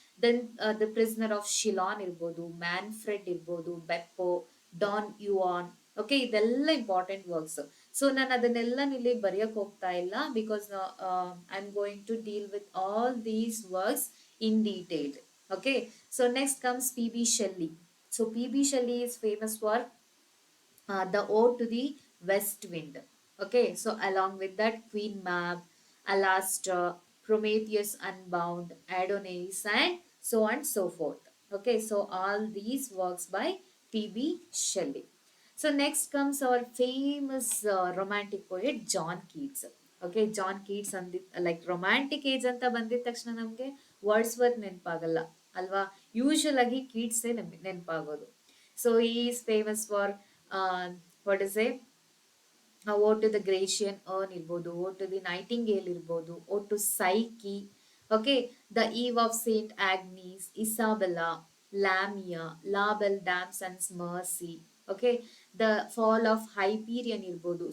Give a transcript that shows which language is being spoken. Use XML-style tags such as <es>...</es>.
<kn>Then the prisoner of ಶಿಲಾನ್ ಇರ್ಬೋದು, Manfred ಇರ್ಬೋದು, ಬೆಪ್ಪೋ, Don yuan. Okay, ಇದೆಲ್ಲ ಇಂಪಾರ್ಟೆಂಟ್ ವರ್ಕ್ಸ್. ಸೊ ನಾನು ಅದನ್ನೆಲ್ಲ ಇಲ್ಲಿ ಬರೆಯಕ್ ಹೋಗ್ತಾ ಇಲ್ಲ,</kn> <en>Because I am going to deal with all these works in detail. Okay, so next comes P.B. Shelley. So P.B. Shelley is famous for the Ode to the West Wind. Okay, so along with that, Queen Mab, Alastor, Prometheus Unbound, Adonis, and so on and so forth. Okay, so all these works by T.B. Shelley. So next comes our famous romantic poet John Keats.</en> <kn>Okay, John Keats ಅಂದಿ like romantic age ಅಂತ ಬಂದಿದ ತಕ್ಷಣ ನಮಗೆ Wordsworth ನೆನಪಾಗಲ್ಲ ಅಲ್ವಾ. Usual ಆಗಿ ಕೀಟ್ಸೇ ನೆನಪಾಗೋದು. So ಈ is famous for what is A vote to the ಗ್ರೇಷಿಯನ್ earn ಇರ್ಬೋದು, ಓಟ್ ಟು ದಿ ನೈಟಿಂಗೇಲ್ ಇರ್ಬೋದು, vote to psyche, okay, the eve of Saint ಆಗ್ನೀಸ್, ಇಸಾಬೆಲಾ, ಲ್ಯಾಮಿಯಾ, label dams and mercy, okay, the fall of ಹೈಪೀರಿಯನ್ ಇರ್ಬೋದು.</kn>